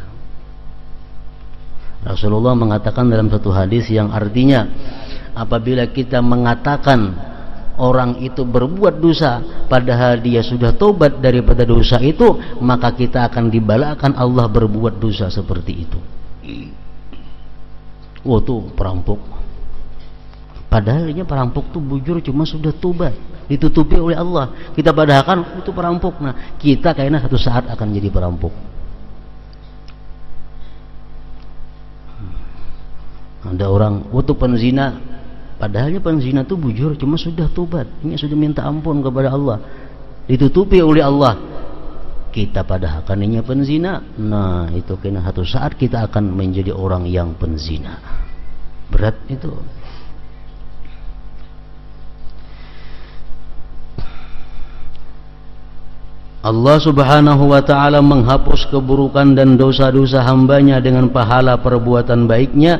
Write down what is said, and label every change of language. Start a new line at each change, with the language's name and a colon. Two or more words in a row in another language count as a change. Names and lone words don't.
Indonesian: Rasulullah mengatakan dalam satu hadis yang artinya, apabila kita mengatakan orang itu berbuat dosa padahal dia sudah tobat daripada dosa itu, maka kita akan dibalakkan Allah berbuat dosa seperti itu. Oh, tuh perampok. Padahal ini perampok tuh bujur cuma sudah tobat, ditutupi oleh Allah. Kita padahkan itu perampok. Nah, kita kayaknya satu saat akan jadi perampok. Ada orang waktu penzina, padahalnya penzina tuh bujur cuma sudah tobat, ini sudah minta ampun kepada Allah, ditutupi oleh Allah. Kita padahkan ini penzina. Nah, itu kayaknya satu saat kita akan menjadi orang yang penzina. Berat itu. Allah
Arabic: سبحانه وتعالى
Indonesian: menghapus keburukan dan dosa-dosa hambanya dengan pahala perbuatan baiknya.